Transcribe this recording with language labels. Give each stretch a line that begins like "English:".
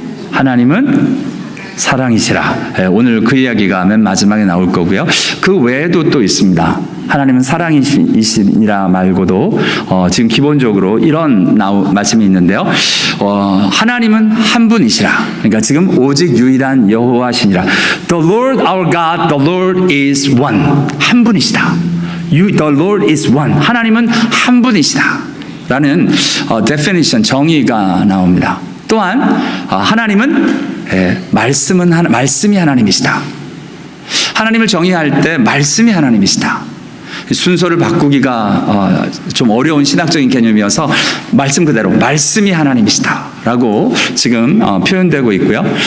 Korean: 하나님은 사랑이시라. 오늘 그 이야기가 맨 마지막에 나올 거고요. 그 외에도 또 있습니다. 하나님은 사랑이시니라 말고도 지금 기본적으로 이런 말씀이 있는데요. 하나님은 한 분이시라. 그러니까 지금 오직 유일한 여호와시니라.
English: The Lord our God, the Lord is one.
Korean: 한 분이시다.
English: The Lord is one.
Korean: 하나님은 한 분이시다 라는 definition, 정의가 나옵니다. 또한 하나님은 말씀이 하나님이시다. 하나님을 정의할 때 말씀이 하나님이시다. 순서를 바꾸기가 좀 어려운 신학적인 개념이어서 말씀 그대로 말씀이 하나님이시다 라고 지금 표현되고 있고요.